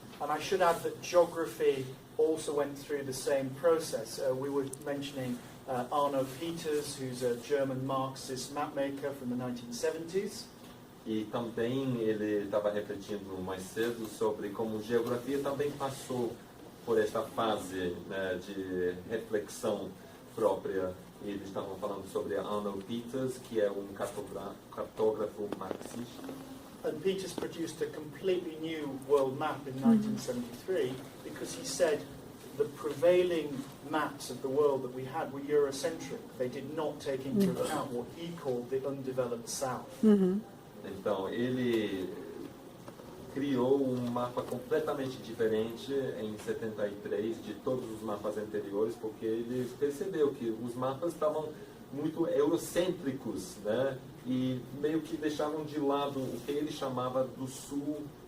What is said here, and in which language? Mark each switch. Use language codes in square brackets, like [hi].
[en] And I should add that geography also went through the same process. We were mentioning Arno Peters, who's a German Marxist mapmaker from the 1970s. [pt] E também ele estava refletindo mais cedo sobre como geografia também passou por esta fase, né, de reflexão própria Eles estavam falando sobre Arnold Peters, que é cartógrafo marxista. [en] And Peters produced a completely new world map in 1973 because he said the prevailing maps of the world that we had were Eurocentric. They did not take into account what he called the undeveloped South. [pt] Então, ele criou um mapa completamente diferente em 73 de todos os mapas anteriores, porque ele percebeu que os mapas estavam muito eurocêntricos, né? E meio que deixavam de lado o que ele chamava do sul